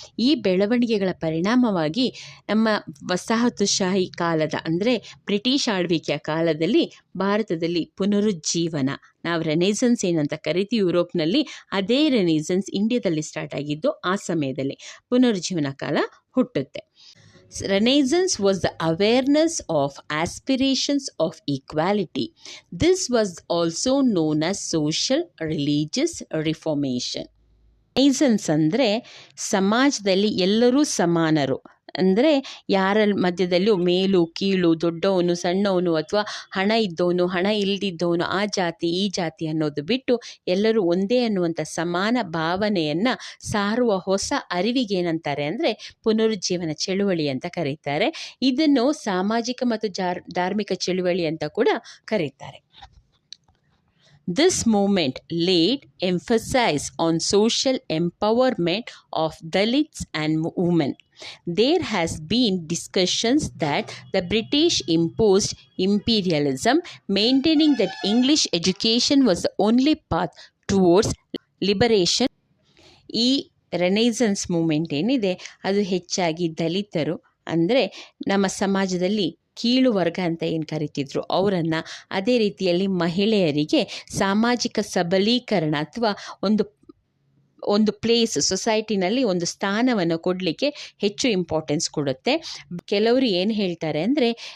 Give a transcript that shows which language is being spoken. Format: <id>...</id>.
<kn>ಈ ಬೆಳವಣಿಗೆಗಳ ಪರಿಣಾಮವಾಗಿ ನಮ್ಮ ವಸಾಹತುಶಾಹಿ ಕಾಲದ ಅಂದರೆ ಬ್ರಿಟಿಷ್ ಆಳ್ವಿಕೆಯ ಕಾಲದಲ್ಲಿ ಭಾರತದಲ್ಲಿ ಪುನರುಜ್ಜೀವನ, ನಾವು ರೆನೈಸನ್ಸ್ ಏನಂತ ಕರಿತೀವಿ ಯುರೋಪ್ನಲ್ಲಿ, ಅದೇ ರೆನೈಸನ್ಸ್ ಇಂಡಿಯಾದಲ್ಲಿ ಸ್ಟಾರ್ಟ್ ಆಗಿದ್ದು ಆ ಸಮಯದಲ್ಲಿ ಪುನರುಜ್ಜೀವನ ಕಾಲ ಹುಟ್ಟುತ್ತೆ.</kn> <en>Renaissance was the awareness of aspirations of equality. This was also known as social religious reformation.</en> <kn>Renaissance ಅಂದರೆ ಸಮಾಜದಲ್ಲಿ ಎಲ್ಲರೂ ಸಮಾನರು, ಅಂದರೆ ಯಾರ ಮಧ್ಯದಲ್ಲೂ ಮೇಲು ಕೀಳು, ದೊಡ್ಡವನು ಸಣ್ಣವನು ಅಥವಾ ಹಣ ಇದ್ದವನು ಹಣ ಇಲ್ಲದಿದ್ದವನು, ಆ ಜಾತಿ ಈ ಜಾತಿ ಅನ್ನೋದು ಬಿಟ್ಟು ಎಲ್ಲರೂ ಒಂದೇ ಅನ್ನುವಂಥ ಸಮಾನ ಭಾವನೆಯನ್ನು ಸಾರುವ ಹೊಸ ಅರಿವಿಗೆ ಏನಂತಾರೆ ಅಂದರೆ ಪುನರುಜ್ಜೀವನ ಚಳುವಳಿ ಅಂತ ಕರೀತಾರೆ. ಇದನ್ನು ಸಾಮಾಜಿಕ ಮತ್ತು ಧಾರ್ಮಿಕ ಚಳುವಳಿ ಅಂತ ಕೂಡ ಕರೀತಾರೆ.</kn> <en>This movement laid emphasis on social empowerment of Dalits and women. There has been discussions that the British imposed imperialism, maintaining that English education was the only path towards liberation.</en> <kn>ಈ ರೆನೈಸನ್ಸ್ ಮೂಮೆಂಟ್ ಏನಿದೆ ಅದು ಹೆಚ್ಚಾಗಿ ದಲಿತರು ಅಂದರೆ ನಮ್ಮ ಸಮಾಜದಲ್ಲಿ ಕೀಳು ವರ್ಗ ಅಂತ ಏನು ಕರಿತಿದ್ರು ಅವರನ್ನು, ಅದೇ ರೀತಿಯಲ್ಲಿ ಮಹಿಳೆಯರಿಗೆ ಸಾಮಾಜಿಕ ಸಬಲೀಕರಣ ಅಥವಾ ಒಂದು ಪ್ಲೇಸ್ ಸೊಸೈಟಿನಲ್ಲಿ ಒಂದು ಸ್ಥಾನವನ್ನು ಕೊಡಲಿಕ್ಕೆ ಹೆಚ್ಚು ಇಂಪಾರ್ಟೆನ್ಸ್ ಕೊಡುತ್ತೆ. ಕೆಲವರು ಏನು ಹೇಳ್ತಾರೆ ಅಂದರೆ</kn>